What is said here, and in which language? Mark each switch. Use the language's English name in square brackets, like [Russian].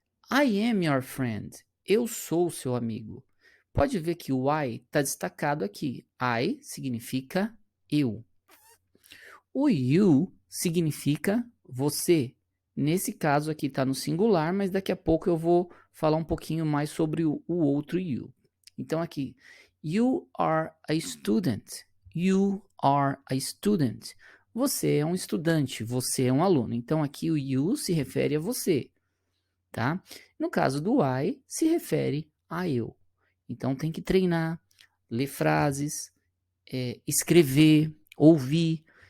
[English] I am your friend, [Portuguese] eu sou seu amigo. Pode ver que o I está destacado aqui. I significa eu. O you significa você. Nesse caso aqui está no singular, mas daqui a pouco eu vou falar um pouquinho mais sobre o outro you. Então aqui, [English] you are a student. You are a student. [Portuguese] Você é um estudante, você é um aluno. Então aqui o you se refere a você, tá? No caso do I, se refere a eu. Então tem que treinar, ler frases, escrever, ouvir.